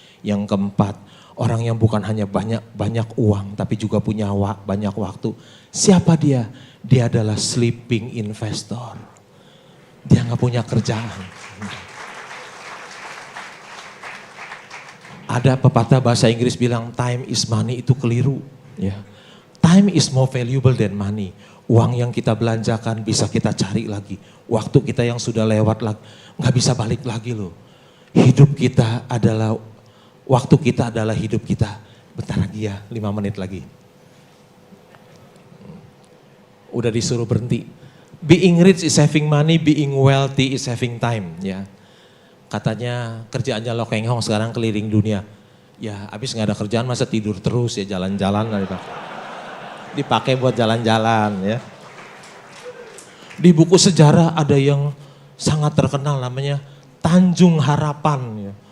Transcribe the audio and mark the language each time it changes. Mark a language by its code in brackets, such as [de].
[id] Yang keempat, orang yang bukan hanya banyak uang tapi juga punya banyak waktu. Siapa dia? Dia adalah sleeping investor. Dia gak punya kerjaan. Ada pepatah bahasa Inggris bilang [en] time is money, [id] itu keliru. Ya. [en] Time is more valuable than money. [id] Uang yang kita belanjakan bisa kita cari lagi. Waktu kita yang sudah lewat nggak bisa balik lagi loh. Hidup kita adalah, waktu kita adalah hidup kita. Bentar lagi ya, 5 menit lagi. Udah disuruh berhenti. [en] Being rich is having money, being wealthy is having time. [id] Ya, katanya kerjaannya Lo Keng Hong sekarang keliling dunia. Ya habis nggak ada kerjaan masa tidur terus ya, jalan-jalan lah Pak. Dipakai buat jalan-jalan ya. Di buku sejarah ada yang sangat terkenal namanya Tanjung Harapan. Ya.